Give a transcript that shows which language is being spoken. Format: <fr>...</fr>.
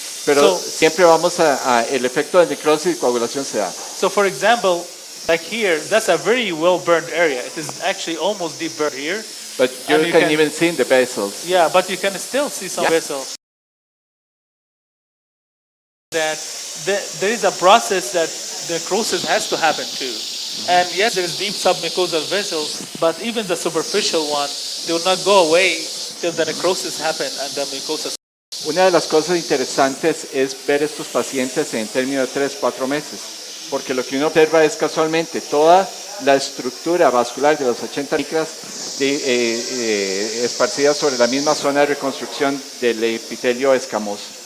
<es>Pero siempre vamos el efecto de necrosis y coagulación se da.</es> <en>So for example, like here, that's a very well burned area. It is actually almost deep burned here. But you And can even see the vessels. Yeah, but you can still see some vessels. That there is a process that the necrosis has to happen too. And yes, there is deep submucosal vessels, but even the superficial one, they will not go away till the necrosis happen and the mucosa.</en> <es>Una de las cosas interesantes es ver estos pacientes en términos de 3-4 meses, porque lo que uno observa es casualmente toda la estructura vascular de los 80 micras esparcida sobre la misma zona de reconstrucción del epitelio escamoso.</es>